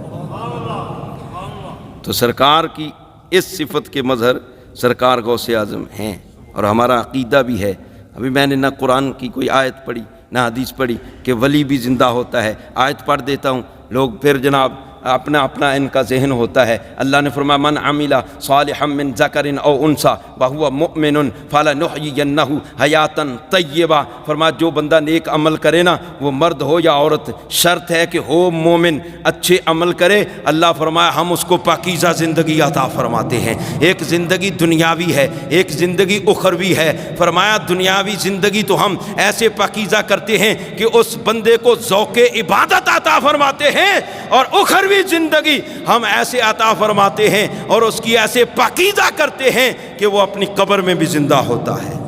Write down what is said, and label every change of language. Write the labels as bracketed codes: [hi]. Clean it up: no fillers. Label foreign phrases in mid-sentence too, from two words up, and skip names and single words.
[ur] تو سرکار کی اس صفت کے مظہر سرکار غوث اعظم ہیں، اور ہمارا عقیدہ بھی ہے۔ ابھی میں نے نہ قرآن کی کوئی آیت پڑھی نہ حدیث پڑھی کہ ولی بھی زندہ ہوتا ہے، آیت پڑھ دیتا ہوں، لوگ پھر جناب اپنا ان کا ذہن ہوتا ہے۔ اللہ نے فرمایا [ar] من عمل صالحا من ذکر او انثی وهو مؤمن فلنحیینہ حیاۃ طیبہ، [ur] فرمایا جو بندہ نیک عمل کرے نا، وہ مرد ہو یا عورت، شرط ہے کہ ہو مومن، اچھے عمل کرے، اللہ فرمایا ہم اس کو پاکیزہ زندگی عطا فرماتے ہیں۔ ایک زندگی دنیاوی ہے، ایک زندگی اخروی ہے۔ فرمایا دنیاوی زندگی تو ہم ایسے پاکیزہ کرتے ہیں کہ اس بندے کو ذوق عبادت عطا فرماتے ہیں، اور اخروی زندگی ہم ایسے عطا فرماتے ہیں اور اس کی ایسے پاکیزہ کرتے ہیں کہ وہ اپنی قبر میں بھی زندہ ہوتا ہے۔